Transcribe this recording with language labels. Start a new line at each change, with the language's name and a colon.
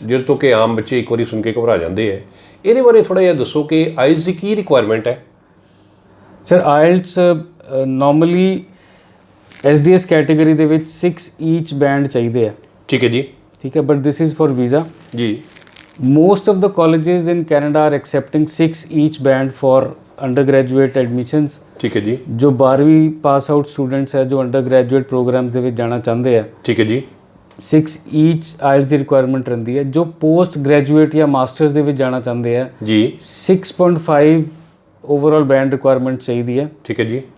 Punjabi: ਜਿਹਦੇ ਤੋਂ ਕਿ ਆਮ ਬੱਚੇ ਇੱਕ ਵਾਰੀ ਸੁਣ ਕੇ ਘਬਰਾ ਜਾਂਦੇ ਹੈ। ਇਹਦੇ ਬਾਰੇ ਥੋੜ੍ਹਾ ਜਿਹਾ ਦੱਸੋ ਕਿ ਆਈਜ਼ ਦੀ ਕੀ ਰਿਕੁਆਇਰਮੈਂਟ ਹੈ? Sir IELTS normally SDS category ਦੇ ਵਿੱਚ 6 ਈਚ ਬੈਂਡ ਚਾਹੀਦੇ ਆ। ਠੀਕ ਹੈ ਜੀ। ਠੀਕ ਹੈ,
English: But this is for visa.
Punjabi: ਜੀ।
English: Most of the colleges in Canada are accepting 6 each band for undergraduate admissions।
Punjabi: ਠੀਕ ਹੈ ਜੀ। ਜੋ 12ਵੀਂ ਪਾਸ ਆਊਟ ਸਟੂਡੈਂਟਸ ਹੈ ਜੋ ਅੰਡਰਗ੍ਰੈਜੂਏਟ ਪ੍ਰੋਗਰਾਮਸ ਦੇ ਵਿੱਚ ਜਾਣਾ ਚਾਹੁੰਦੇ ਆ, ਠੀਕ ਹੈ ਜੀ, 6 each IELTS ਦੀ ਰਿਕੁਆਇਰਮੈਂਟ ਰਹਿੰਦੀ ਹੈ। ਜੋ ਪੋਸਟ ਗ੍ਰੈਜੂਏਟ ਜਾਂ ਮਾਸਟਰਸ ਦੇ ਵਿੱਚ ਜਾਣਾ ਚਾਹੁੰਦੇ ਆ ਜੀ, 6.5 ਓਵਰਆਲ ਬੈਂਡ ਰਿਕੁਆਇਰਮੈਂਟ ਚਾਹੀਦੀ ਹੈ। ਠੀਕ ਹੈ ਜੀ।